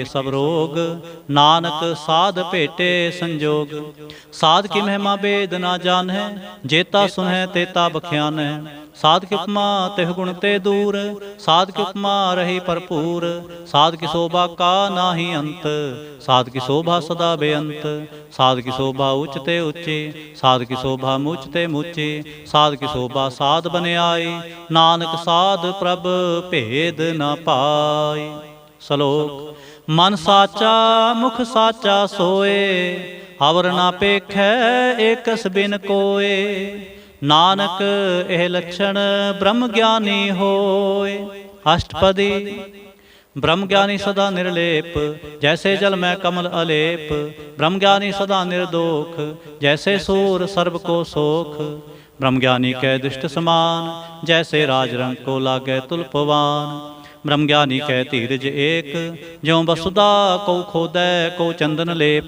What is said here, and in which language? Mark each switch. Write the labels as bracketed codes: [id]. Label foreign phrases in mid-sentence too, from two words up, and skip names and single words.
[pa] ਸਬ ਰੋਗ, ਨਾਨਕ ਸਾਧ ਭੇਟੇ ਸੰਜੋਗ, ਸਾਧ ਕੀ ਮਹਿਮਾ ਵੇਦ ਨਾ ਜਾਨੈ, ਜੇਤਾ ਸੁਨੈ ਤੇਤਾ ਬਖਿਆਨੈ, ਸਾਧ ਕੀ ਉਪਮਾ ਤਿਹ ਗੁਣ ਤੇ ਦੂਰ, ਸਾਧ ਕੀ ਉਪਮਾ ਰਹੀ ਭਰਪੂਰ, ਸਾਧ ਕੀ ਸੋਭਾ ਕਾ ਨਾਹੀ ਅੰਤ, ਸਾਧ ਕੀ ਸੋਭਾ ਸਦਾ ਬੇਅੰਤ, ਸਾਧ ਕੀ ਸੋਭਾ ਊਚਤੇ ਊਚੇ, ਸਾਧ ਕੀ ਸੋਭਾ ਮੁਚਤੇ ਮੁਚੇ, ਸਾਧ ਕੀ ਸੋਭਾ ਸਾਧ ਬਨੇ ਆਈ, ਨਾਨਕ ਸਾਧ ਪ੍ਰਭ ਭੇਦ ਨ ਪਾਈ। ਸਲੋਕ ਮਨ ਸਾਚਾ ਮੁਖ ਸਾਚਾ ਸੋਏ, ਅਵਰ ਨਾ ਪੇਖੈ ਏਕਸ ਬਿਨ ਕੋਏ। ਨਾਨਕ ਇਹ ਲੱਛਣ ਬ੍ਰਹਮ ਗਿਆਨੀ ਹੋਏ। ਅਸ਼ਟਪਦੀ। ਬ੍ਰਹਮ ਗਿਆਨੀ ਸਦਾ ਨਿਰਲੇਪ, ਜੈਸੇ ਜਲ ਮਹਿ ਕਮਲ ਅਲੇਪ। ਬ੍ਰਹਮ ਗਿਆਨੀ ਸਦਾ ਨਿਰਦੋਖ, ਜੈਸੇ ਸੂਰ ਸਰਬ ਕੋ ਸੋਖ। ਬ੍ਰਹਮ ਗਿਆਨੀ ਕੈ ਦ੍ਰਿਸਟਿ ਸਮਾਨ, ਜੈਸੇ ਰਾਜਰੰਗ ਕੋ ਲਾਗੇ ਤੁਲਪਵਾਨ। ਬ੍ਰਹਮ ਗਿਆਨੀ ਕੈ ਧੀਰਜ ਏਕ, ਜਿਉ ਬਸੁਧਾ ਕੋ ਖੋਦੈ ਕੋ ਚੰਦਨ ਲੇਪ।